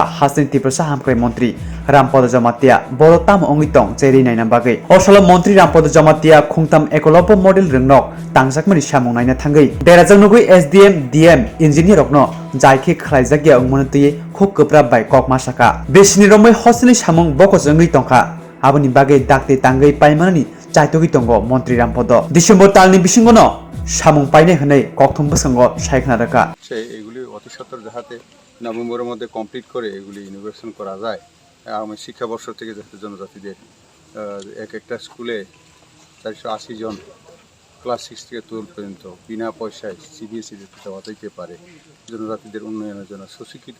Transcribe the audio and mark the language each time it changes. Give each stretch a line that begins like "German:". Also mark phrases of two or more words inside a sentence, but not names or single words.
Kok Borok: हास्तेनि तिप्रसा हामख्रै मन्त्रि रामपद जमातिया बर ताम अंगितং चेरि नायना बागै असल मन्त्रि रामपद जमातिया खुंताम एकलब्य मडेल रोंनक तांजाकमनि सामु नायना थांगै देराजों नुगै एसडीएम डीएम इन्जिनियर रकनो जायखे ख्लाइजाकिया अंमनति खुब गोब्राब बाय कक मासाका बेसिनि रमै हस्तेनि सामुं बकजंगै तंखा आबनि बागै दागते तांगै पाइमाननि चाइतगि तंगो मन्त्रि रामपद डिसेम्बर तालनि बिसिंगनो सामुं पाइनाय हनै कक्थम बसंग सायखना राखा
Bangla: এগুলি অতি সত্বর যাতে নভেম্বরের মধ্যে কমপ্লিট করে এগুলি ইনোভেশন করা যায় আগামী শিক্ষাবর্ষ থেকে যাতে জনজাতিদের এক একটা স্কুলে 480 জন ক্লাস 6 থেকে 12 পর্যন্ত বিনা পয়সায় সিবিএসই যাওয়া যেতে পারে জনজাতিদের উন্নয়নের জন্য সুশিক্ষিত